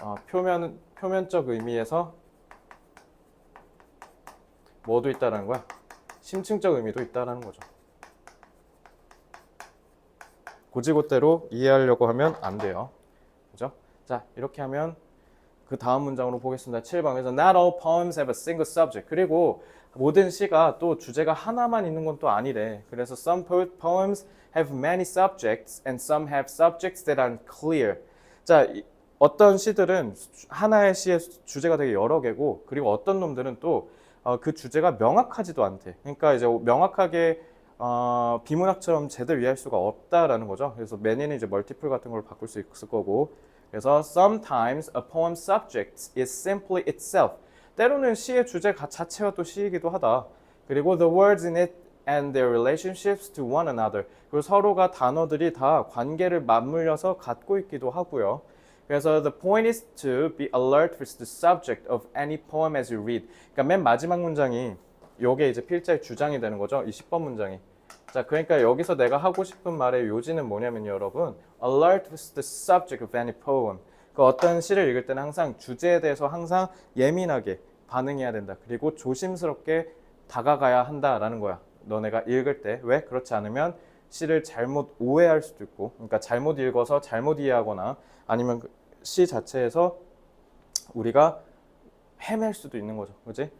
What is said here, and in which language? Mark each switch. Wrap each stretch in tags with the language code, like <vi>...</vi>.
<ko>표면적 의미에서 뭐도 있다라는 거야? 심층적 의미도 있다라는 거죠. 고지고대로 이해하려고 하면 안 돼요. 그죠? 자, 이렇게 하면 그 다음 문장으로 보겠습니다.</ko> <en>7번에서 Not all poems have a single subject.</en> <ko>그리고 모든 시가 또 주제가 하나만 있는 건 또 아니래.</ko> <en>그래서 some poems have many subjects and some have subjects that are clear.</en> <ko>자, 어떤 시들은 하나의 시의 주제가 되게 여러 개고 그리고 어떤 놈들은 또 그 주제가 명확하지도 않대. 그러니까 이제 명확하게 비문학처럼 제대로 이해할 수가 없다라는 거죠. 그래서 many는 이제 multiple 같은 걸 바꿀 수 있을 거고 그래서</ko> <en>sometimes a poem's subject is simply itself.</en> <ko>때로는 시의 주제 자체가 또 시이기도 하다.</ko> <en>그리고 the words in it and their relationships to one another.</en> <ko>그리고 서로가 단어들이 다 관계를 맞물려서 갖고 있기도 하고요.</ko> <en>그래서 the point is to be alert with the subject of any poem as you read.</en> <ko>그러니까 맨 마지막 문장이 요게 이제 필자의 주장이 되는 거죠. 이 10번 문장이. 자, 그러니까 여기서 내가 하고 싶은 말의 요지는 뭐냐면요, 여러분.</ko> <en>Alert with the subject of any poem.</en> <ko>그 어떤 시를 읽을 때는 항상 주제에 대해서 항상 예민하게 반응해야 된다. 그리고 조심스럽게 다가가야 한다라는 거야. 너네가 읽을 때. 왜? 그렇지 않으면 시를 잘못 오해할 수도 있고, 그러니까 잘못 읽어서 잘못 이해하거나 아니면 시 자체에서 우리가 헤맬 수도 있는 거죠. 그지?</ko>